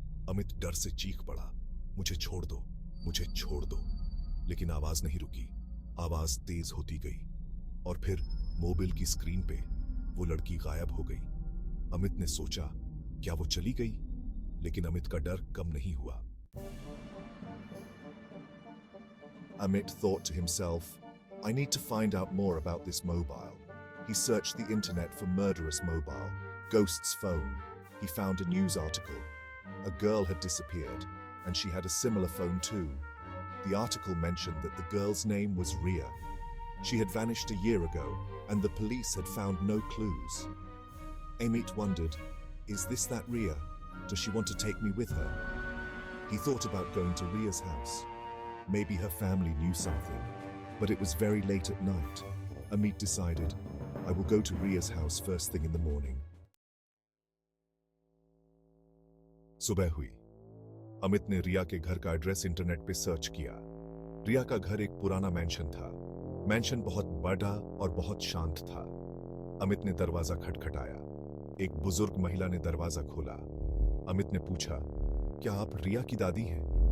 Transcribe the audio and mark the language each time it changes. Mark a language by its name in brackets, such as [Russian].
[Hindi] अमित डर से चीख पड़ा, मुझे छोड़ दो, मुझे छोड़ दो। लेकिन आवाज नहीं रुकी। आवाज तेज होती गई और फिर मोबाइल की स्क्रीन पे वो लड़की गायब हो गई। अमित ने सोचा, क्या वो चली गई? लेकिन अमित का डर कम नहीं हुआ। [English] Amit thought to himself, I need to find out more about this mobile. He searched the internet for murderous mobile, ghost's phone. He found a news article. A girl had disappeared, and she had a similar phone too. The article mentioned that the girl's name was Ria. She had vanished a year ago, and the police had found no clues. Amit wondered, is this that Ria? Does she want to take me with her? He thought about going to Ria's house. Maybe her family knew something, but it was very late at night. Amit decided, I will go to Ria's house first thing in the morning. [Hindi] सुबह हुई। अमित ने रिया के घर का address internet पे search किया। रिया का घर एक पुराना मैंशन था। मैंशन बहुत बड़ा और बहुत शांत था। अमित ने दरवाजा खटखटाया। एक बुजुर्ग महिला ने दरवाजा खोला। अमित ने पूछा, क्या आप रिया की दादी हैं?